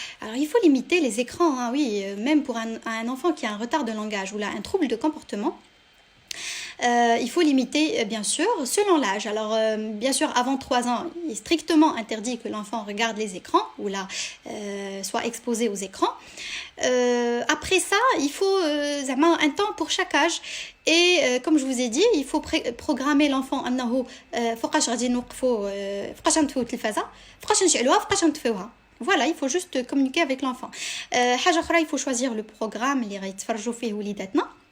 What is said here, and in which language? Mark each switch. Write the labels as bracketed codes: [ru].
[fr] Alors, il faut limiter les écrans, hein, oui, même pour un enfant qui a un retard de langage ou là, un trouble de comportement. Il faut limiter, bien sûr, selon l'âge. Alors, bien sûr, avant 3 ans, il est strictement interdit que l'enfant regarde les écrans ou là, soit exposé aux écrans. Après ça, il faut un temps pour chaque âge. Et comme je vous ai dit, il faut programmer l'enfant [ar] أنه فوقاش غادي نوقفوا فوقاش نطفيو التلفازة فوقاش نشعلوها فوقاش نطفيوها. [fr] Voilà, il faut juste communiquer avec l'enfant. [ar] حاجة أخرى, [fr] il faut choisir le programme [ar] اللي غيتفرجوا فيه وليداتنا.